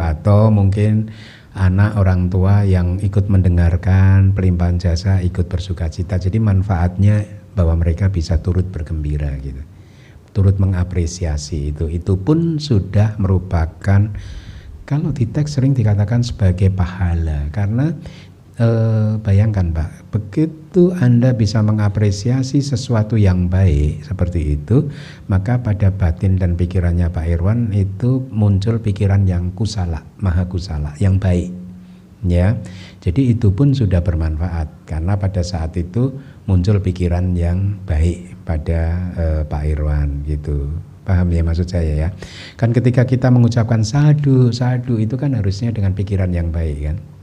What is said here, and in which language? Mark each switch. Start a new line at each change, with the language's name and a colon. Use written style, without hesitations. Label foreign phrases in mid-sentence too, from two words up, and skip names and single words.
Indonesian: Atau mungkin anak orang tua yang ikut mendengarkan pelimpahan jasa ikut bersuka cita, jadi manfaatnya bahwa mereka bisa turut bergembira gitu, turut mengapresiasi itu pun sudah merupakan, kalau di teks sering dikatakan sebagai pahala. Karena bayangkan Pak, begitu Anda bisa mengapresiasi sesuatu yang baik seperti itu, maka pada batin dan pikirannya Pak Irwan itu muncul pikiran yang kusala,
Pali: maha kusala,
Indonesian: yang baik ya. Jadi itu pun sudah bermanfaat karena pada saat itu muncul pikiran yang baik pada Pak Irwan gitu. Paham ya maksud saya ya? Kan ketika kita mengucapkan sadu, sadu itu kan harusnya dengan pikiran yang baik kan?